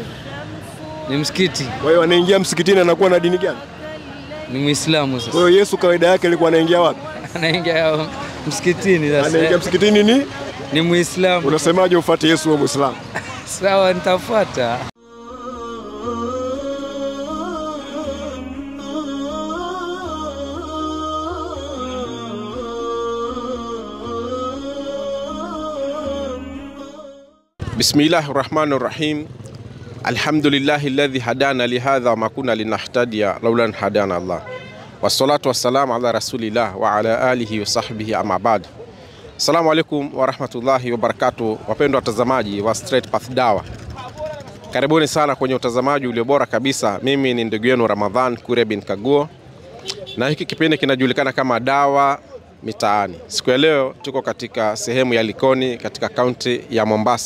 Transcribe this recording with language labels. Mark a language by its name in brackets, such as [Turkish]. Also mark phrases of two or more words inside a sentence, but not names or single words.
[Swahili] ni msikiti. Kwa hiyo anaingia msikitini anakuwa na dini gani? Ni Muislamu sasa. Kwa hiyo Yesu kawaida yake alikuwa anaingia wapi? Anaingia msikitini sasa. Anaingia msikitini ni Muislamu. Unasemaje ufuate Yesu wa Muislamu? Sawa, nitafuata. [Arabic] بسم الله الرحمن الرحيم. الحمد لله الذي هدانا لهذا وما كنا لنهتدي لولا أن هدانا الله. والصلاة والسلام على رسول الله وعلى آله وصحبه أما بعد. السلام عليكم ورحمة الله وبركاته. [Swahili] Wapendwa watazamaji wa Straight Path Dawa, karibuni sana kwenye utazamaji ulio bora kabisa. Mimi ni ndugu yenu Ramadhan Kuria bin Kaguo, na hiki kipindi kinajulikana kama Dawa Mitaani. Siku ya leo tuko katika sehemu ya Likoni katika kaunti ya Mombasa.